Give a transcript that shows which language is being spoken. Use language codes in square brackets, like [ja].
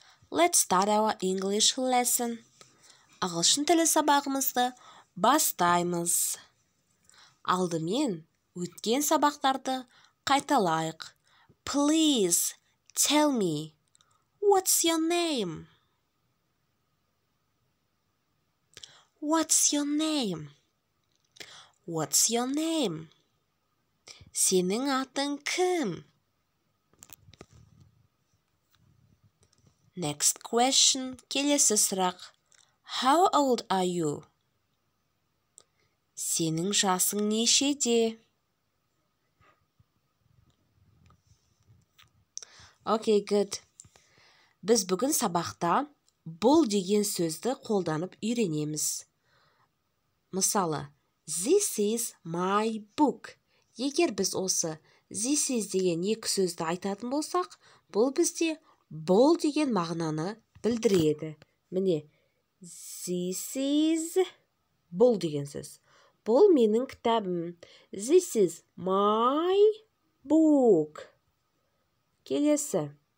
[en] Let's start our English lesson. [kk] Ағылшын тілі сабағымызды бастаймыз. Алдымен өткен сабақтарды қайталайық. [en] Please tell me, what's your name? What's your name? What's your name? [kk] Сенің атың кім? [en] Next question, [kk] келесі сұрақ. [en] How old are you? [kk] Сенің жасың нешеде? [en] Okay, good. [kk] Біз бүгін сабақта бұл деген сөзді қолданып үйренеміз. Мысалы, [en] this is my book. [kk] Егер біз осы this is деген екі сөзді айтатын болсақ, бұл бізде бұл деген мағынаны білдіреді. Міне, this is бұл деген сөз. Бұл менің кітабым. [en] This is my book. [kk] Келесі.